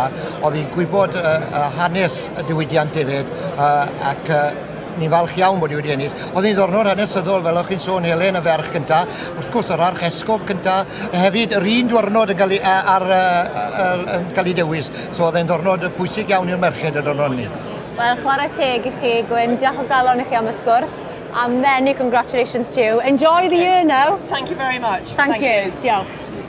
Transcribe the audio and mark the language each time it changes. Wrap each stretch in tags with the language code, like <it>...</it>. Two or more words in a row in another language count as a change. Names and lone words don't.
<cy>Oedd hi'n gwybod hanes y diwydiant hefyd ac ni'n falch iawn bod hi wedi ennill. Oedd hi'n ddornod hanesyddol fel o'ch chi'n sôn Helen y ferch cynta. Wrth gwrs yr archesgob cynta hefyd yr un diwrnod yn cael ei dewis. So oedd hi'n ddornod pwysig iawn i'r merched y dwrnod ni. Wel, chwarae teg i chi, Gwyn. Diolch o galon i chi am y sgwrs.</cy> <en>And many congratulations to you. Enjoy the year now. Thank you very much. Thank you.</en> <cy>Diolch.</cy>